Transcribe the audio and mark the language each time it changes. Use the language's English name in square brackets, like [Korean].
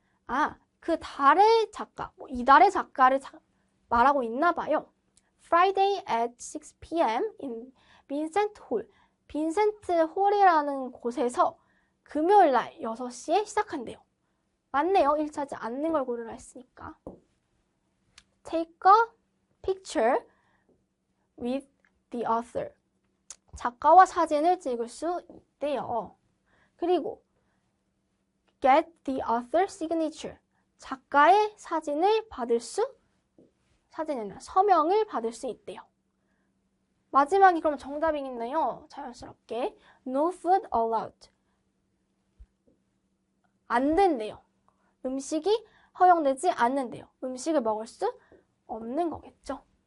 [Korean] 아, 그 달의 작가, 이달의 작가를 말하고 있나 봐요. [English] Friday at 6 p.m. in Vincent Hall. [Korean] 빈센트 홀이라는 곳에서 금요일 날 6시에 시작한대요. 맞네요. 일치하지 않는 걸 고르라 했으니까. [English] Take a picture with the author. [Korean] 작가와 사진을 찍을 수 있대요. 그리고 [English] get the author's signature. [Korean] 작가의 사진을 받을 수, 사진이나 서명을 받을 수 있대요. 마지막이 그럼 정답이겠네요. 자연스럽게. [English] No food allowed. [Korean] 안 된대요. 음식이 허용되지 않는데요. 음식을 먹을 수 없는 거겠죠.